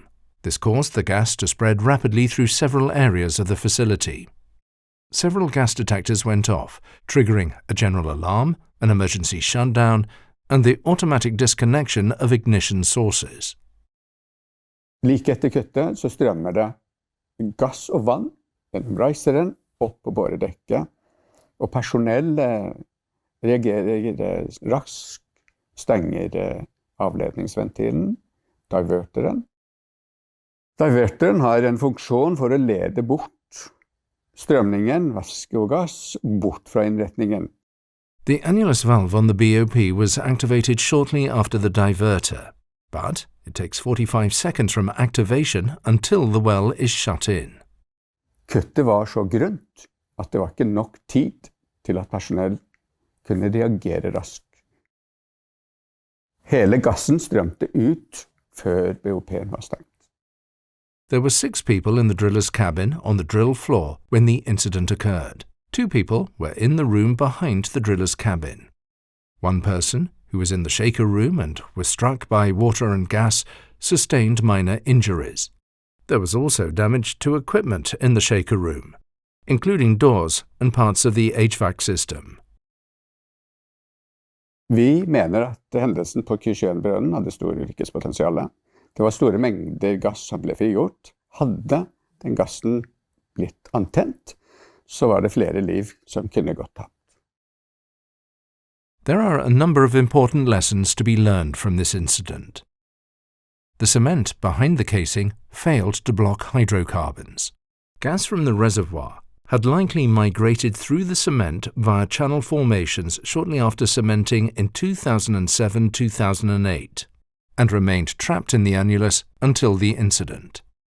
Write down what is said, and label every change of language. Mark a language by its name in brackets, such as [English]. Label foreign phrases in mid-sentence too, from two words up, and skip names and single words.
[English] This caused the gas to spread rapidly through several areas of the facility. Several gas detectors went off, triggering a general alarm, an emergency shutdown, and the automatic disconnection of ignition sources. [Norwegian] Like etter kuttet så strømmer det gass og vann gjennom reiseren opp på boredekket, og personell reagerer raskt, stenger avledningsventilen, diverteren. Diverteren har en funksjon for å lede bort strømningen, væske og gass, bort fra innretningen. [English] The annulus valve on the BOP was activated shortly after the diverter, but it takes 45 seconds from activation until the well is shut in. [Norwegian] Kuttet var så grunt at det var ikke nok tid til at personell kunne reagere raskt. Hele gassen strømte ut før BOP-en var stengt. [English] There were 6 people in the driller's cabin on the drill floor when the incident occurred. 2 people were in the room behind the driller's cabin. One person, who was in the shaker room and was struck by water and gas, sustained minor injuries. There was also damage to equipment in the shaker room, including doors and parts of the HVAC system. [Norwegian] Vi mener at hendelsen på Kysjøen-brønnen hadde stor ulykkespotensial. Det var store mengder gass som ble frigjort. Hadde den gassen blitt antent, så var det flere liv som kunne gått tapt. [English] There are a number of important lessons to be learned from this incident. The cement behind the casing failed to block hydrocarbons. Gas from the reservoir had likely migrated through the cement via channel formations shortly after cementing in 2007-2008 and remained trapped in the annulus until the incident.